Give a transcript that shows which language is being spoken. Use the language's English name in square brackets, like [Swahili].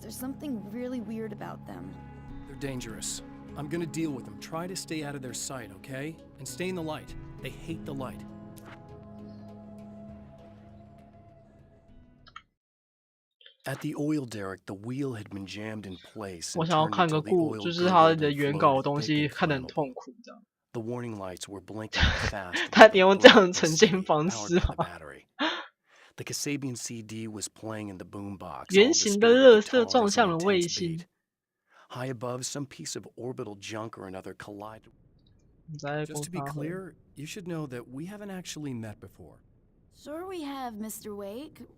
[English] There's something really weird about them. They're dangerous. I'm gonna deal with them. Try to stay out of their sight, okay? And stay in the light. They hate the light. At the oil derrick, the wheel had been jammed in place. [Chinese] 我想要看个就是他的原稿的东西，看得很痛苦这样。 [English] The warning lights were blinking fast. [Chinese] 他得用这样呈现方式吗？ [English] The Kasabian CD was playing in the boombox. [Chinese] 圆形的垃圾撞向了卫星。 [English] High above, some piece of orbital junk or another collided. Just to be clear, you should know that we haven't actually met before. Sure we have, Mr. Wake.